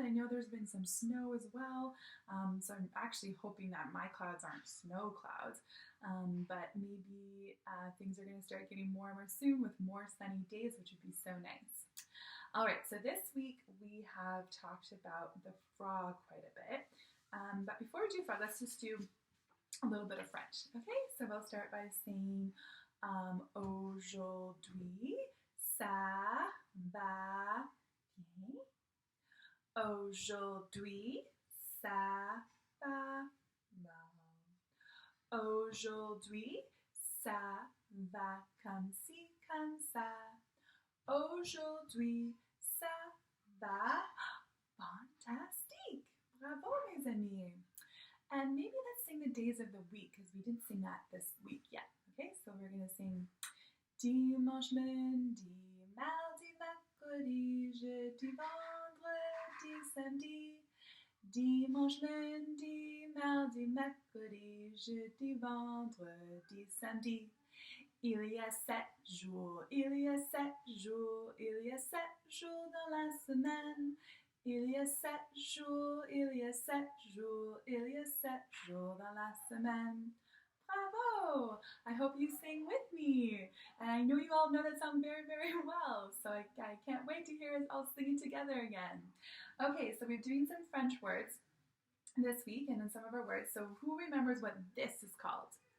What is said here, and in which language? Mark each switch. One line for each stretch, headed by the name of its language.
English: I know there's been some snow as well, so I'm actually hoping that my clouds aren't snow clouds, but maybe things are going to start getting warmer soon with more sunny days, which would be so nice. All right, so this week we have talked about the frog quite a bit, but before we do frog, let's just do a little bit of French. Okay, so we'll start by saying
French: aujourd'hui, ça va bien. Aujourd'hui, ça va mal. Aujourd'hui, ça va comme ci, comme ça. Aujourd'hui, ça va fantastique. Bravo, mes amis.
English: And maybe let's sing the days of the week, because we didn't sing that this week yet. Okay, so we're going to sing
French: dimanche, lundi, mardi, mercredi, jeudi, vendredi, samedi. Dimanche, lundi, mardi, mercredi, jeudi, vendredi, samedi. Il y a 7 jours, il y a 7 jours, il y a 7 jours dans la semaine. Il y a 7 jours, il y a 7 jours, il y a 7 jours dans la semaine.
English: Bravo! I hope you sing with me. And I know you all know that song very, very well. So I can't wait to hear us all singing together again. Okay, so we're doing some French words this week, and then some of our words. So who remembers what this is called?